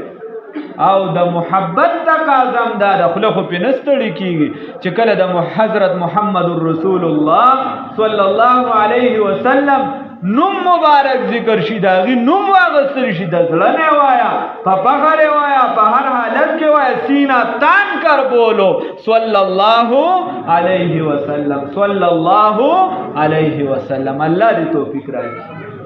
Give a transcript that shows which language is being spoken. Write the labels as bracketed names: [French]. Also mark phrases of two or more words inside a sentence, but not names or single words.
[Pashto] او د محبت تقاضا هم دا ده، خوله خو پرې نه ستړي کېږي چې کله د حضرت محمد رسول الله [Arabic] صلی الله علیه وسلم [Pashto] نوم مبارک ذکر شي د هغې نوم واغستل شي د زړه نه وایه، په فخر یې وایه، په هر حالت کې وایه، [Urdu] سینه تان کر بولو [Arabic] صلی الله علیه وسلم صلی الله علیه وسلم. [Pashto] الله دې توفیق راکړي.